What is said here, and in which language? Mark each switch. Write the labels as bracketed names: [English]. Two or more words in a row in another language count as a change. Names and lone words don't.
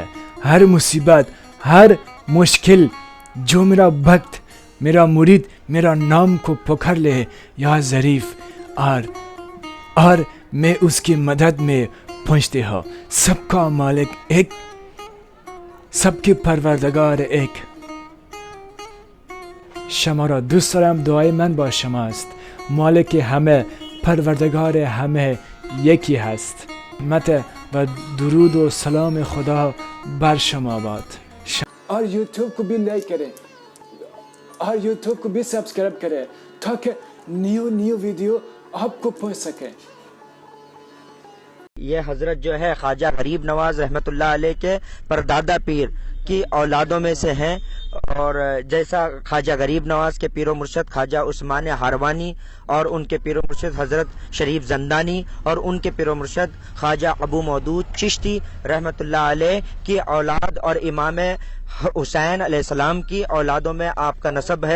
[Urdu] ہر مصیبت، ہر مشکل، جو میرا بھکت، میرا مرید میرا نام کو پکار لے یا ظریف، اور میں اس کی مدد میں پہنچتے ہوں۔ سب کا مالک ایک، سب کے پروردگار ایک. [Persian] شما را دوست دارم. دعای من با شما است. مالک همه، پروردگار همه یکی هست. مت و درود و سلام خدا بر شما باد. [Urdu] اور یوٹیوب کو بھی لائک کریں اور یوٹیوب کو بھی سبسکرائب کریں تاکہ [English] new video [Urdu] آپ کو پہنچ سکے. یہ حضرت جو ہے خواجہ غریب نواز [Arabic] رحمۃ اللہ علیہ [Urdu] کے پردادا پیر کی اولادوں میں سے ہیں، اور جیسا خواجہ غریب نواز کے پیر و مرشد خواجہ عثمان ہاروانی اور ان کے پیر و مرشد حضرت شریف زندانی اور ان کے پیر و مرشد خواجہ ابو مودود چشتی [Arabic] رحمۃ اللہ علیہ [Urdu] کی اولاد اور امام حسین [Arabic] علیہ السلام [Urdu] کی اولادوں میں آپ کا نسب ہے.